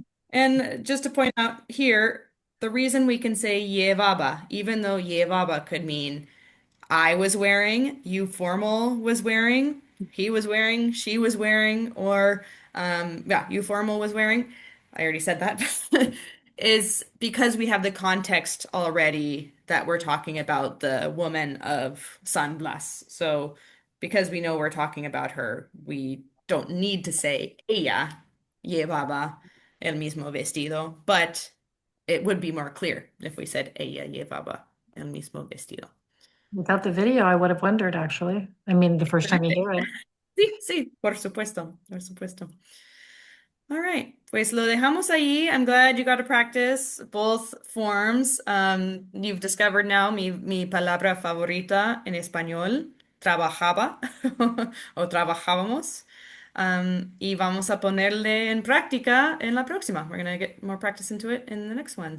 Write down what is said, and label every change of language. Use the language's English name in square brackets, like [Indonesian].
[English] And just to point out here, the reason we can say llevaba, even though llevaba could mean I was wearing, you formal was wearing, he was wearing, she was wearing, or yeah, you formal was wearing. I already said that. Is because we have the context already that we're talking about the woman of San Blas. So because we know we're talking about her, we don't need to say ella llevaba [Spanish] el mismo vestido, [English] but it would be more clear if we said [Spanish] ella llevaba el mismo vestido. [English] Without the video, I would have wondered actually. I mean, the first time you hear it. [Spanish] Sí, sí, por supuesto, por supuesto. [English] All right, [Spanish] pues lo dejamos ahí. [English] I'm glad you got to practice both forms. You've discovered now [Spanish] mi palabra favorita en español, trabajaba o trabajábamos. Y vamos a ponerle en práctica en la próxima. [English] We're going to get more practice into it in the next one.